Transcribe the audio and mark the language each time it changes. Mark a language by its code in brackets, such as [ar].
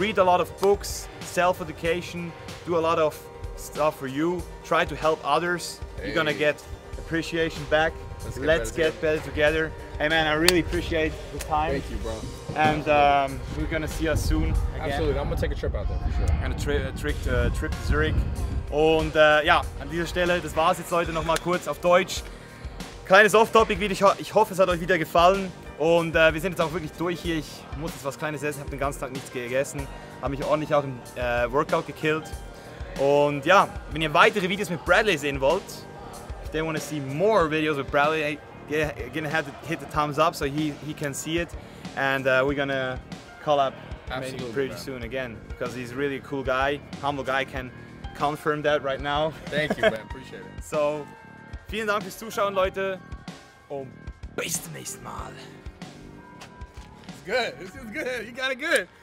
[en] Read a lot of books, self-education, do a lot of stuff for you, try to help others, you're gonna get appreciation back. Let's get better together. Hey man, I really appreciate the time. Thank you, bro. And we're gonna see us soon again. Absolutely, I'm gonna take a trip out there for sure. And a trip to Zurich. [de] Und ja, an dieser Stelle, das war's jetzt Leute, nochmal kurz auf Deutsch. Kleines Off-Topic-Video, ich hoffe es hat euch wieder gefallen. Und wir sind jetzt auch wirklich durch hier. Ich muss jetzt was Kleines essen, habe den ganzen Tag nichts gegessen. Habe mich ordentlich auch im Workout gekillt. Und ja, wenn ihr weitere Videos mit Bradley sehen wollt, [en] if they want to see more videos with Bradley, you're gonna have to hit the thumbs up so he can see it. And we're gonna collab maybe pretty soon again, because he's really a cool guy, humble guy, can confirm that right now. Thank you, man. Appreciate it. [de] So, vielen Dank fürs Zuschauen, Leute. Und bis zum nächsten Mal. [en] It's good. This is good. You got it good.